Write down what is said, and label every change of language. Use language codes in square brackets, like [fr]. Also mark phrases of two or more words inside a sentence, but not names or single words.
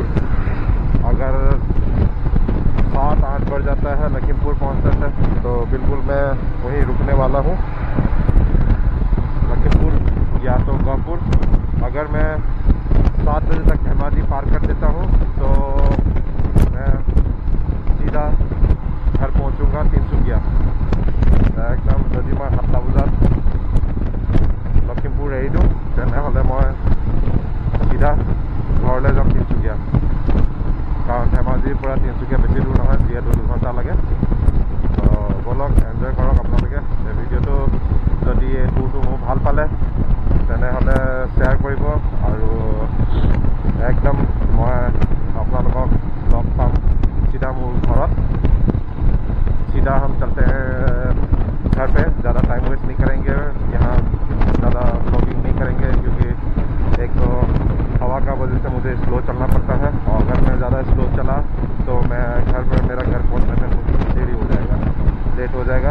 [hi] अगर 7-8 बढ़ जाता है लखीमपुर पहुंचते थे तो बिल्कुल मैं वहीं रुकने वाला हूं, लखीमपुर या तो गोहपुर। अगर मैं 7 बजे तक धेमाजी पार कर देता हूं तो मैं सीधा घर पहुंचूंगा तिनसुकिया। [as] एकदम যদি मैं 7টা বজাত লখিমপুৰ এৰি দিওঁ তেনেহ'লে মই सीधा ঘৰলৈ যাম তিনচুকীয়া। কাৰণ ধেমাজিৰ পৰা তিনচুকীয়া বেছি দূৰ নহয়, যিহেতু 2 ঘণ্টা লাগে। তো বলক এনজয় কৰক আপোনালোকে। এই ভিডিঅ'টো যদি এই টুৰটো মোৰ ভাল পালে তেনেহ'লে শ্বেয়াৰ কৰিব, আৰু একদম মই আপোনালোকক লগ পাম सीधा মোৰ ঘৰত। [hi] सीधा हम चलते हैं घर पे। ज़्यादा टाइम वेस्ट नहीं करेंगे, यहाँ ज़्यादा ब्लॉगिंग नहीं करेंगे, क्योंकि एक तो हवा का वजह से मुझे स्लो चलना पड़ता है, और अगर मैं ज़्यादा स्लो चला तो मैं घर पर मेरा घर पहुंचने में देरी हो जाएगा, लेट हो जाएगा।